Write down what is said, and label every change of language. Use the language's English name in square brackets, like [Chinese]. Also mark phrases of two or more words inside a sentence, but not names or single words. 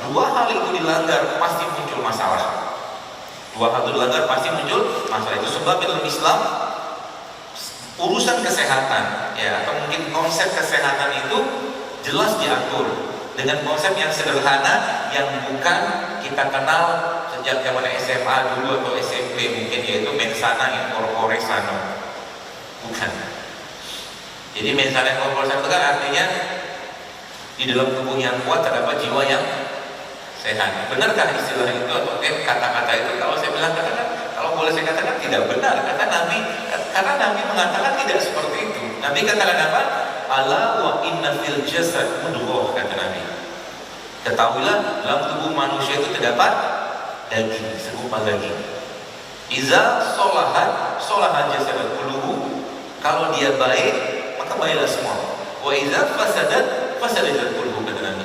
[Indonesian] Dua hal itu dilanggar pasti muncul masalah. Itu sebab dalam Islam urusan kesehatan, ya, atau mungkin konsep kesehatan itu jelas diatur dengan konsep yang sederhana yang bukan kita kenal sejak zaman SMA dulu atau SMP mungkin, yaitu [Latin] mens sana in corpore sano. [Indonesian] Bukan. Jadi [Latin] mens sana in corpore sano [Indonesian] itu kan artinya di dalam tubuh yang kuat terdapat jiwa yang sehat. Benarkah istilah itu atau kata-kata itu? Kalau saya bilang kalau boleh saya katakan tidak benar, karena Nabi mengatakan tidak seperti itu. Nabi katakan apa? [Arabic] ألا وإن في الجسد مضغة, [Indonesian] kata Nabi. Ketahuilah dalam tubuh manusia itu terdapat daging, segumpal daging. [Arabic] إذا صلحت جسد كله. [Indonesian] Kalau dia baik, maka baiklah semua. [Arabic] وإذا فسدت جسد كله, [Indonesian] kata Nabi.